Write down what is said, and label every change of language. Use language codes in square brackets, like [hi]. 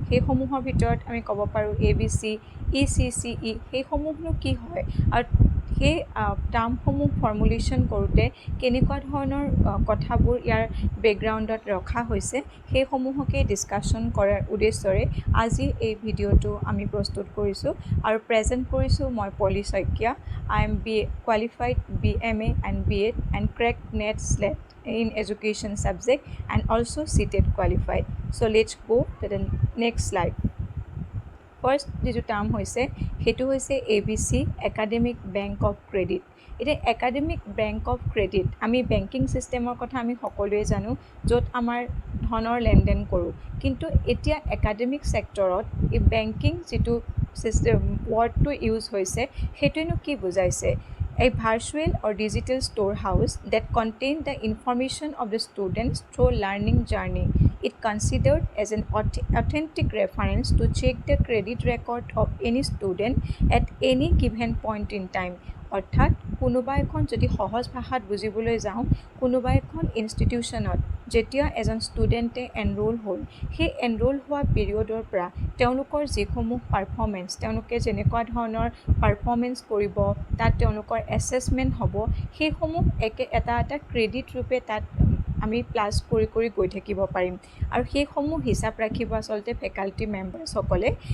[as] সেইসমূহৰ ভিতৰত আমি ক'ব পাৰোঁ ABC, ECCE, সেইসমূহনো কি হয় আৰু সেই টাৰ্মসমূহ ফৰ্মুলেশ্যন কৰোঁতে কেনেকুৱা ধৰণৰ কথাবোৰ ইয়াৰ বেকগ্ৰাউণ্ডত ৰখা হৈছে সেইসমূহকে ডিছকাশ্যন কৰাৰ উদ্দেশ্যৰে আজি এই ভিডিঅ'টো আমি প্ৰস্তুত কৰিছোঁ আৰু প্ৰেজেণ্ট কৰিছোঁ মই পলি Saikia. [en] I am qualified BMA and BEd and cracked NET SLET in education subject and also CTET qualified. So let's go to the next slide. [as] First যিটো টাৰ্ম হৈছে সেইটো হৈছে ABC, academic bank of credit. এতিয়া academic bank of credit, আমি banking ছিষ্টেমৰ কথা আমি সকলোৱে জানো, য'ত আমাৰ ধনৰ লেনদেন কৰোঁ, কিন্তু এতিয়া একাডেমিক ছেক্টৰত এই বেংকিং যিটো ছিষ্টেম ৱৰ্ডটো ইউজ হৈছে সেইটোৱেনো কি বুজাইছে? [en] A virtual or digital storehouse that contain the information of the students through learning journey. It considered as an authentic reference to check the credit record of any student at any given point in time. [as] অৰ্থাৎ কোনোবা এখন যদি সহজ ভাষাত বুজিবলৈ যাওঁ, কোনোবা এখন ইনষ্টিটিউশ্যনত যেতিয়া এজন ষ্টুডেণ্টে এনৰোল হ'ল, সেই এনৰোল হোৱা পিৰিয়ডৰ পৰা তেওঁলোকৰ যিসমূহ পাৰফৰ্মেঞ্চ, তেওঁলোকে যেনেকুৱা ধৰণৰ পাৰফৰ্মেঞ্চ কৰিব, তাত তেওঁলোকৰ এছেছমেণ্ট হ'ব, সেইসমূহ এটা ক্ৰেডিট ৰূপে তাত আমি প্লাছ কৰি গৈ থাকিব পাৰিম আৰু সেইসমূহ হিচাপ ৰাখিব আচলতে ফেকাল্টি মেম্বাৰ্ছসকলে।